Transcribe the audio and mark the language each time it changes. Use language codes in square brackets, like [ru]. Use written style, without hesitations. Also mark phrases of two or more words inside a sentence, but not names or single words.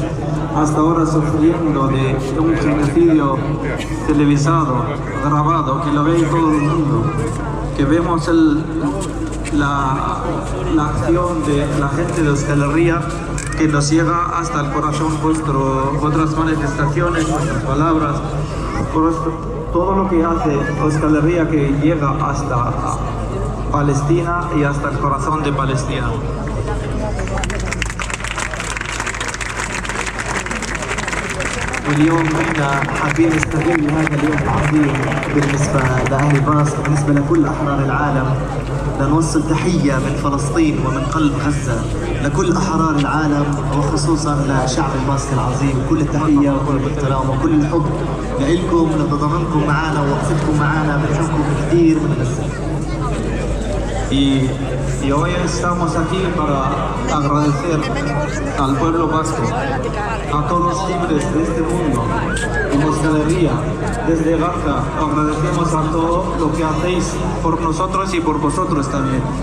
[es] hasta ahora sufriendo de un genocidio televisado, grabado, que lo ve todo el mundo, que vemos la acción de la gente de Euskal Herria que nos llega hasta el corazón, vuestras manifestaciones, vuestras palabras, todo lo que hace Euskal Herria que llega hasta Palestina y hasta el corazón de Palestina. [ar] واليوم احنا حابين نستغل هذا اليوم العظيم بالنسبة لأهل باص وبالنسبة لكل أحرار العالم لنوصل تحية من فلسطين ومن قلب غزة لكل أحرار العالم وخصوصا لشعب الباسط العظيم. كل التحية وكل الاحترام وكل الحب لإلكم لتضامنكم معنا ووقفتكم معنا بنحبكم كثير من غزة. [es] Y hoy estamos aquí para agradecer al pueblo vasco, a todos los libres de este mundo, en Euskal Herria, desde Gaza. Agradecemos a todo lo que hacéis por nosotros y por vosotros también.